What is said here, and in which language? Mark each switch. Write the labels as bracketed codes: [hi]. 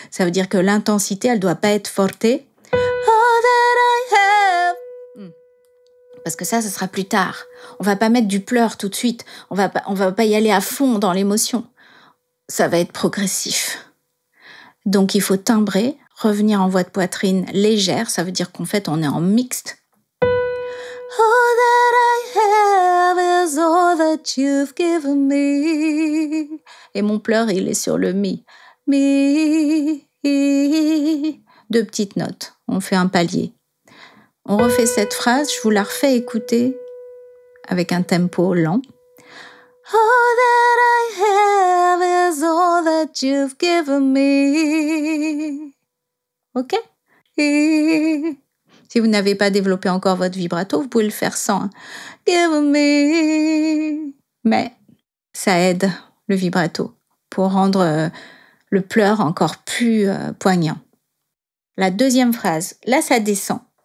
[fr] Ça veut dire que l'intensité, elle doit pas être forte. [en] All that I have. [fr] Parce que ça sera plus tard. On va pas mettre du pleur tout de suite. On va pas y aller à fond dans l'émotion. Ça va être progressif. Donc, il faut timbrer, revenir en voix de poitrine légère. Ça veut dire qu'en fait, on est en mixte. [en] All that I have is all that you've given me. [fr] Et mon pleur, il est sur le mi. Mi. 2 petites notes. On fait un palier. On refait cette phrase, je vous la refais écouter avec un tempo lent. [en] All that I have is all that you've given me. [fr] Ok ? Si vous n'avez pas développé encore votre vibrato, vous pouvez le faire sans. [en] Give me. [fr] Mais ça aide le vibrato pour rendre le pleur encore plus poignant. La deuxième phrase, là ça descend.